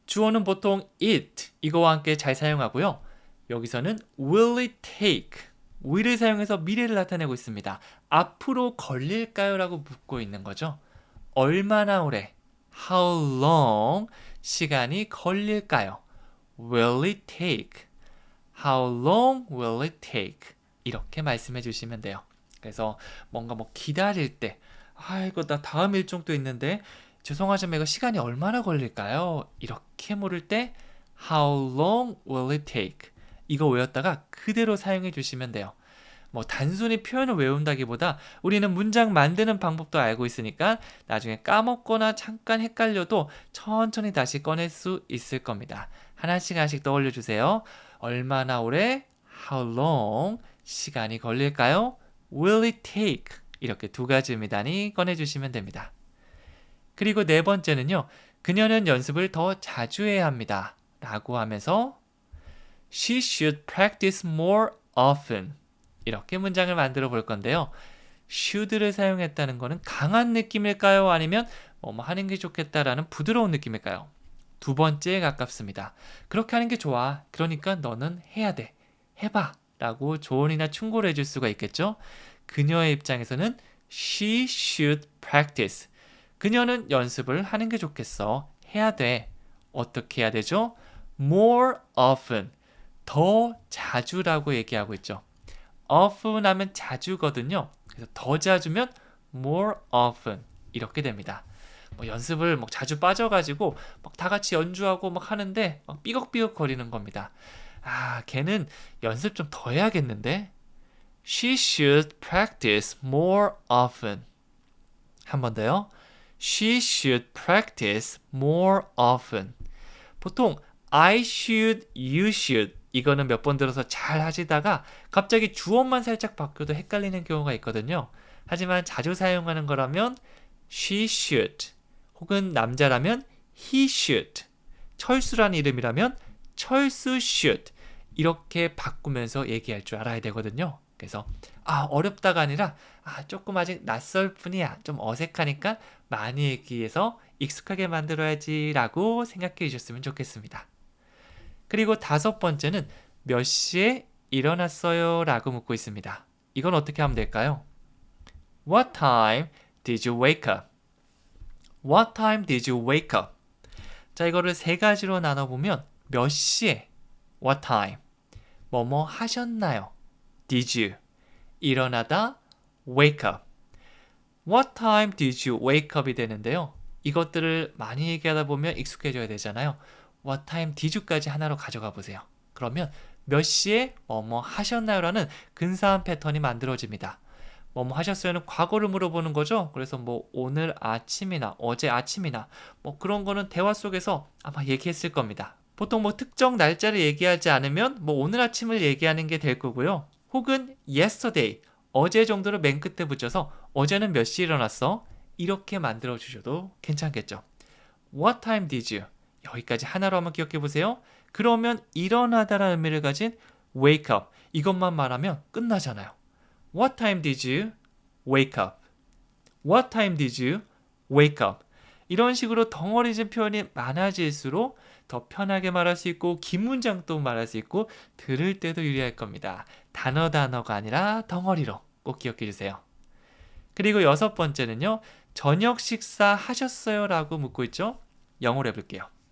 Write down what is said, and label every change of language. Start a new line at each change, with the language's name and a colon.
Korean: 주어는 보통 it, 이거와 함께 잘 사용하고요. 여기서는
English: will it take,
Korean: will을 사용해서 미래를 나타내고 있습니다. 앞으로 걸릴까요? 라고 묻고 있는 거죠. 얼마나 오래,
English: how long,
Korean: 시간이 걸릴까요?
English: will it take, how long will it take,
Korean: 이렇게 말씀해 주시면 돼요. 그래서 뭔가 기다릴 때 이거 나 다음 일정도 있는데 죄송하지만 이거 시간이 얼마나 걸릴까요? 이렇게 물을 때
English: how long will it take,
Korean: 이거 외웠다가 그대로 사용해 주시면 돼요. 단순히 표현을 외운다기보다 우리는 문장 만드는 방법도 알고 있으니까 나중에 까먹거나 잠깐 헷갈려도 천천히 다시 꺼낼 수 있을 겁니다. 하나씩 떠올려 주세요. 얼마나 오래,
English: how long,
Korean: 시간이 걸릴까요?
English: will it take,
Korean: 이렇게 2가지 의미단위 꺼내주시면 됩니다. 그리고 4번째는요. 그녀는 연습을 더 자주 해야 합니다. 라고 하면서
English: She should practice more often,
Korean: 이렇게 문장을 만들어 볼 건데요. should를 사용했다는 것은 강한 느낌일까요? 아니면 하는 게 좋겠다라는 부드러운 느낌일까요? 2번째에 가깝습니다. 그렇게 하는 게 좋아. 그러니까 너는 해야 돼. 해봐. 라고 조언이나 충고를 해줄 수가 있겠죠? 그녀의 입장에서는
English: she should practice.
Korean: 그녀는 연습을 하는 게 좋겠어. 해야 돼. 어떻게 해야 되죠?
English: more often.
Korean: 더 자주라고 얘기하고 있죠. often 하면 자주거든요. 그래서 더 자주면
English: more often,
Korean: 이렇게 됩니다. 연습을 자주 빠져가지고 다 같이 연주하고 하는데 삐걱삐걱 거리는 겁니다. 걔는 연습 좀 더 해야겠는데?
English: She should practice more often.
Korean: 한 번 더요.
English: She should practice more often.
Korean: 보통 I should, you should, 이거는 몇 번 들어서 잘 하시다가 갑자기 주어만 살짝 바뀌어도 헷갈리는 경우가 있거든요. 하지만 자주 사용하는 거라면 she should, 혹은 남자라면 he should, 철수라는 이름이라면 철수 should, 이렇게 바꾸면서 얘기할 줄 알아야 되거든요. 그래서 어렵다가 아니라 조금 아직 낯설 뿐이야, 좀 어색하니까 많이 얘기해서 익숙하게 만들어야지 라고 생각해 주셨으면 좋겠습니다. 그리고 5번째는 몇 시에 일어났어요? 라고 묻고 있습니다. 이건 어떻게 하면 될까요?
English: What time did you wake up? What time did you wake up?
Korean: 자, 이거를 3가지로 나눠보면 몇 시에,
English: what time,
Korean: 뭐뭐 하셨나요?
English: Did you,
Korean: 일어나다,
English: wake up. What time did you wake up이 되는데요.
Korean: 이것들을 많이 얘기하다 보면 익숙해져야 되잖아요.
English: What time did you
Korean: 까지 하나로 가져가 보세요. 그러면 몇 시에 뭐뭐 하셨나요? 라는 근사한 패턴이 만들어집니다. 뭐뭐 하셨어요는 과거를 물어보는 거죠. 그래서 오늘 아침이나 어제 아침이나 그런 거는 대화 속에서 아마 얘기했을 겁니다. 보통 특정 날짜를 얘기하지 않으면 오늘 아침을 얘기하는 게 될 거고요. 혹은 yesterday, 어제 정도를 맨 끝에 붙여서 어제는 몇 시에 일어났어? 이렇게 만들어 주셔도 괜찮겠죠.
English: What time did you?
Korean: 여기까지 하나로 한번 기억해 보세요. 그러면 일어나다라는 의미를 가진 wake up, 이것만 말하면 끝나잖아요.
English: What time did you wake up? What time did you wake up?
Korean: 이런 식으로 덩어리진 표현이 많아질수록 더 편하게 말할 수 있고 긴 문장도 말할 수 있고 들을 때도 유리할 겁니다. 단어가 아니라 덩어리로 꼭 기억해 주세요. 그리고 6번째는요. 저녁 식사 하셨어요? 라고 묻고 있죠. 영어로 해볼게요.